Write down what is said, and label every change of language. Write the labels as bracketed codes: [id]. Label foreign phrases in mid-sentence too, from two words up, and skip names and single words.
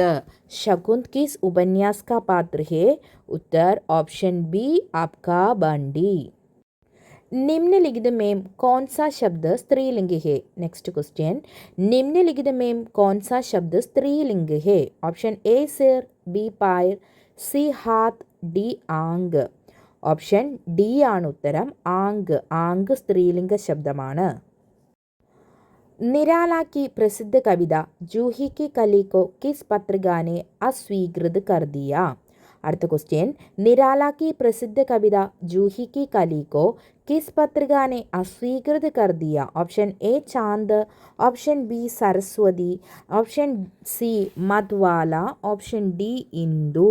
[hi] शकुंत किस उपन्यास का पात्र है? उत्तर ऑप्शन बी आपका बंडी. निम्नलिखित में कौन सा शब्द स्त्रीलिंग है? नेक्स्ट क्वेश्चन, निम्नलिखित में कौन सा शब्द स्त्रीलिंग है? ऑप्शन ए सिर, बी पैर, सी हाथ, डी आंग. [ml] ഓപ്ഷൻ ഡി ആണ് ഉത്തരം ആംഗ്. ആംഗ് സ്ത്രീലിംഗ ശബ്ദമാണ്. [hi] निराला की प्रसिद्ध कविता जूही की कली को किस पत्रिका ने अस्वीकृत कर दिया? अर्थ क्वेश्चन, निराला की प्रसिद्ध कविता जूही की कली को किस पत्रिका ने अस्वीकृत कर दिया? ऑप्शन ए चांद, ऑप्शन बी सरस्वती, ऑप्शन सी मधुबाला, ऑप्शन डी इंदु.